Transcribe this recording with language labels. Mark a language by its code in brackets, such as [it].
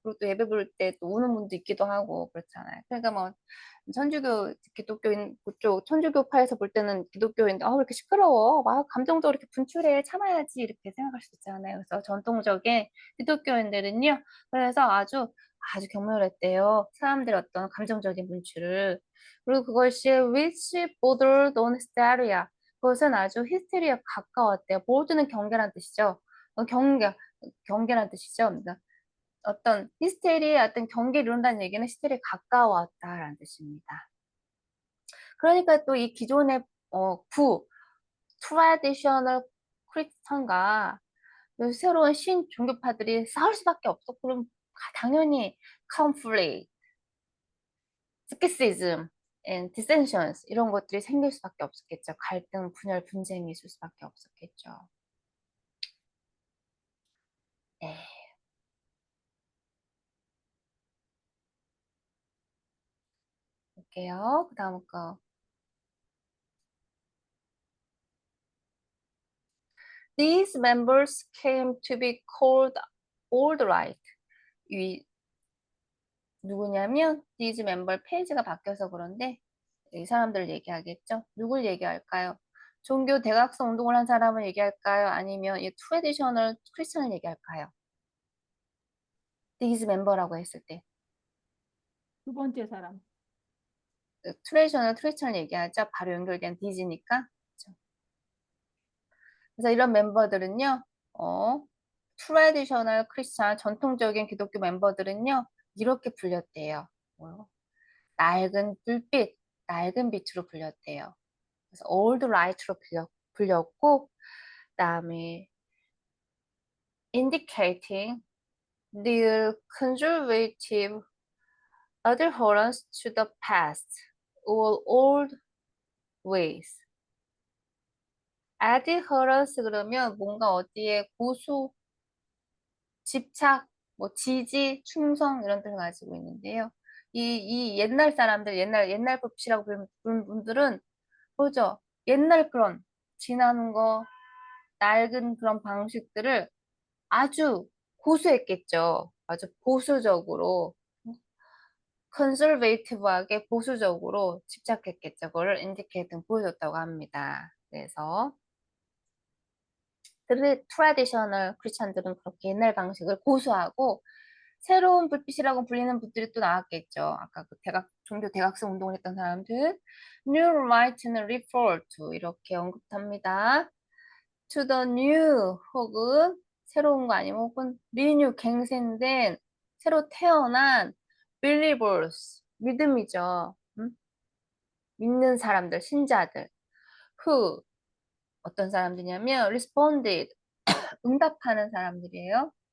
[ko] 그리고 또 예배 부를 때 또 우는 분도 있기도 하고 그렇잖아요. 그러니까 뭐 천주교 기독교인 그쪽 천주교파에서 볼 때는 기독교인데 왜 이렇게 시끄러워? 막 감정적으로 이렇게 분출해 참아야지 이렇게 생각할 수 있잖아요. 그래서 전통적인 기독교인들은요. 그래서 아주 경멸했대요. 사람들의 어떤 감정적인 분출을. 그리고 그것이 [en] which bordered on hysteria. [ko] 그것은 아주 히스테리에 가까웠대요. 보드는 경계란 뜻이죠. 경계란 뜻이죠. 그러니까 어떤 히스테리의 어떤 경계를 이룬다는 얘기는 히스테리에 가까웠다라는 뜻입니다. 그러니까 또 이 기존의 트라디셔널 크리스천과 새로운 신 종교파들이 싸울 수밖에 없어. 그럼 당연히 [en] conflict, schism, and dissensions [ko] 이런 것들이 생길 수밖에 없었겠죠. 갈등, 분열, 분쟁이 있을 수밖에 없었겠죠. 네. 볼게요. 그 다음 거. [en] These members came to be called old right. [ko] 이 누구냐면 [en] these member [ko] 페이지가 바뀌어서 그런데 이 사람들을 얘기하겠죠. 누굴 얘기할까요? 종교 대각성 운동을 한 사람을 얘기할까요? 아니면 이 트레디셔널 크리스천을 얘기할까요? these member라고 했을 때 두 번째 사람. 트레디셔널 크리스천을 얘기하죠. 바로 연결된 these니까. 그렇죠? 그래서 이런 멤버들은요. 트레디셔널 크리스천 전통적인 기독교 멤버들은요. 이렇게 불렸대요. 낡은 불빛, 낡은 빛으로 불렸대요. [en] 그래서 old light로 [ko] 불렸고 그다음에 [en] indicating their conservative adherence to the past or old ways. [ko] adherence 그러면 뭔가 어디에 고수, 집착, 뭐 지지, 충성 이런 뜻을 가지고 있는데요. 이 옛날 사람들, 옛날 법치라고 부르는 분들은 보죠. 옛날 그런 지나는 거, 낡은 그런 방식들을 아주 고수했겠죠. 아주 보수적으로, 컨servative하게 보수적으로 집착했겠죠. 그걸 인디케이팅 보여줬다고 합니다. 그래서 트레디셔널 크리스찬들은 그렇게 옛날 방식을 고수하고 새로운 불빛이라고 불리는 분들이 또 나왔겠죠. 아까 그 종교 대각성 운동을 했던 사람들. [en] New Right는 refer to [ko] 이렇게 언급합니다. [en] To the new [ko] 혹은 새로운 거 아니면 혹은 renew 갱생된 새로 태어난 believers 믿음이죠. 믿는 사람들, 신자들. Who 어떤 사람들이냐면 responded 응답하는 사람들이에요.